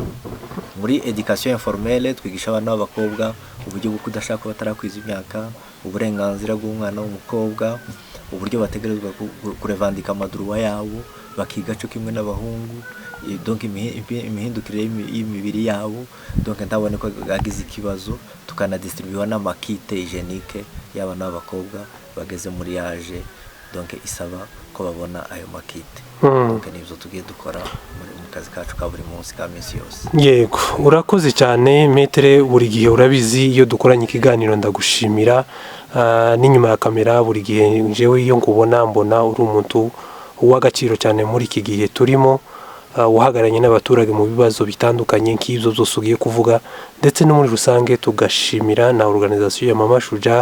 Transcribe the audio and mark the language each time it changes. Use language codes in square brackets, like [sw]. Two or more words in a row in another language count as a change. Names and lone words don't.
[rn] Muri [fr] education informelle [rn] twigisha abana b'abakobwa uburyo bwo kudashaka batarakwiza imyaka, uburenganzira bw'umwana w'umukobwa, uburyo bategerezwa kurevandika amadruwa yabo, bakiga cyo kimwe n'abahungu, donc imihindukire y'imibiri yabo. Donc ndabone ko agize ikibazo tukanadistribuwa n'amakite hygienique y'abana b'abakobwa bageze muri age, donc isaba ko babona ayo makite. Donc nibyo tugiye dukora mu kazi kacu ka buri munsi ka minsi yose. Yego, urakoze cyane Maître, buri gihe urabizi iyo dukoranye ikiganiro ndagushimira, n'inyuma ya kamera buri gihe jewe iyo nkubona mbona uri umuntu w'agaciro cyane muri iki gihe turimo, uhagaranye n'abaturage mu bibazo bitandukanye nk'ibyo byose ugiye kuvuga, ndetse no muri rusange tugashimira na organisation ya Mama Shuja.